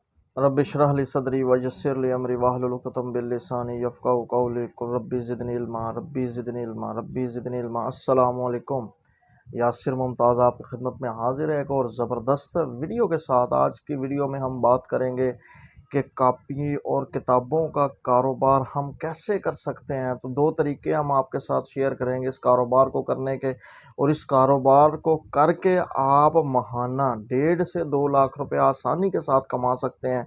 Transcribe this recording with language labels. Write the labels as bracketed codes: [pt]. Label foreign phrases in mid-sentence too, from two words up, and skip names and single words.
[ar] رب اشرح لي صدري ويسر لي أمري واحلل عقدة من لساني يفقهوا قولي قل رب زدني علما رب زدني علما رب زدني علما. السلام عليكم. [ur] یاسر ممتاز آپ کی خدمت میں حاضر ہے ایک اور زبردست ویڈیو کے ساتھ. آج کی ویڈیو میں ہم بات کریں گے کہ کاپی اور کتابوں کا کاروبار ہم کیسے کر سکتے ہیں. تو دو طریقے ہم آپ کے ساتھ شیئر کریں گے اس کاروبار کو کرنے کے، اور اس کاروبار کو کر کے آپ ماہانہ 1.5 سے 2 لاکھ روپے آسانی کے ساتھ کما سکتے ہیں.